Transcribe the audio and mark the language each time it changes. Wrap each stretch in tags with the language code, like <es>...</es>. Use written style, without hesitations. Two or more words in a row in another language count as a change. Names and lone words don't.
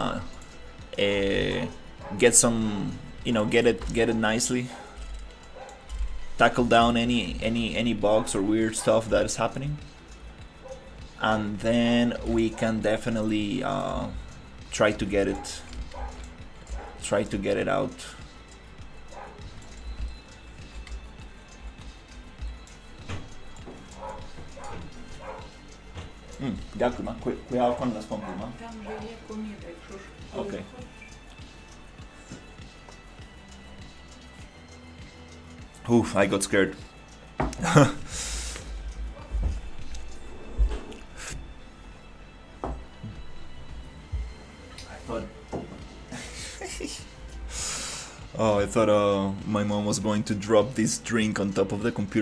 <en>get some, get it nicely, tackle down any bugs or weird stuff that is happening, and then we can definitely try to get it out.</en> <uk>Дякую, ма.</uk> <es>Cuidado con las compras, ma.</es> <uk>Там же є коміда, якщо ж</uk> <en>Okay. Oof, I got scared. I thought my mom was going to drop this drink on top of the computer.</en>